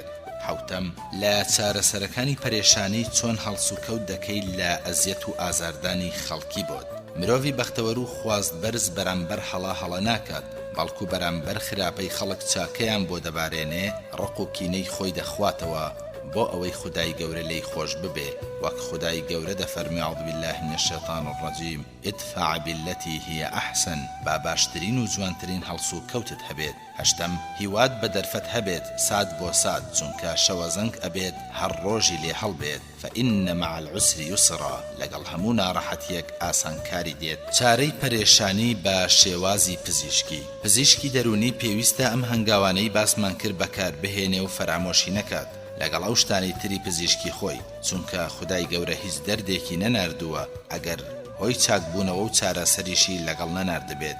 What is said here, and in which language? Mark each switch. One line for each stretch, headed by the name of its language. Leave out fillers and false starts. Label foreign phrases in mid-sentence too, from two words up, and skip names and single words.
Central Kurdish: حوتەم لە چارەسەرەکانی پەرێشانی چۆن هەڵس و کەوت دەکەیت لە ئەزیەت و ئازاردانی خەڵکی بۆت. مرۆڤی بەختەوەر و خواست بەرز بەرامبەر هەڵا ناکات، بەڵکو بەرامبەر خراپەی خەڵک چاکەیان بۆ دەبارێنێ، ڕق و کینەی خۆی دەخواتەوە بۆ ئەوەی خودای گەورە لێی خۆش ببێ. وەک خودای گەورە دەفەرمێ
Arabic: ئەعوذ بالله من الشیطان الرجیم ادفع بالتي هي أحسن،
Central Kurdish: با باشترین و جوانترین هەڵس و کەوتت هەبێت. هەشتم هیوات بە دەرفەت هەبێت سات بۆ سات، چونکە شەوەزەنگ ئەبێت هەر ڕۆژی لێ هەڵبێت.
Arabic: فإن مع العسر يسرا،
Central Kurdish: لەگەڵ هەموو ناڕەحەتیەک ئاسانکاری دێت. چارەی پەرێشانی بە شێوازی پزیشکی دەرونی پێویستە ئەم هەنگاوانەی باسمان کرد بەکار بهێنێ و فەرامۆشی نەکات لەگەڵ ئەو شتانی تری پزیشکی خۆی، چونکە خودای گەورە هیچ دەردێکی نەناردووە ئەگەر هۆی چاکبوونەوە و چارەسەریشی لەگەڵ نەناردبێت.